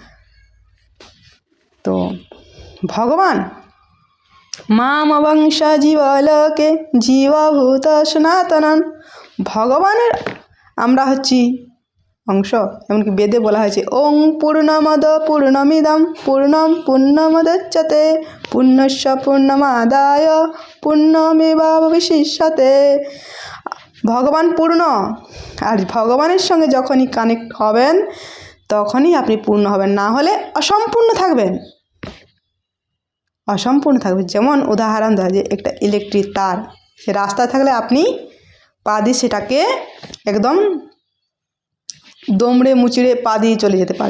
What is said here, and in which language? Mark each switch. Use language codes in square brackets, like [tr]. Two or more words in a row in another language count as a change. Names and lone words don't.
[bn] তো ভগবান [sa] মামবংশ জীবলোকে জীবভূত সনাতনম, [bn] ভগবানের আমরা হচ্ছি অংশ। এমনকি বেদে বলা হয়েছে [sa] ওং পূর্ণমদ পূর্ণমিদম পূর্ণম পূর্ণমুদচ্যতে পূর্ণস্য পূর্ণমাদায় পূর্ণমেবাবশিষ্যতে। [bn] ভগবান পূর্ণ, আর ভগবানের সঙ্গে যখনই কানেক্ট হবেন তখনই আপনি পূর্ণ হবেন, না হলে অসম্পূর্ণ থাকবেন। যেমন উদাহরণ দেওয়া যে একটা ইলেকট্রিক তার, সে রাস্তায় থাকলে আপনি পা দিয়ে সেটাকে একদম দমড়ে মুচড়ে পা দিয়ে চলে যেতে পারেন।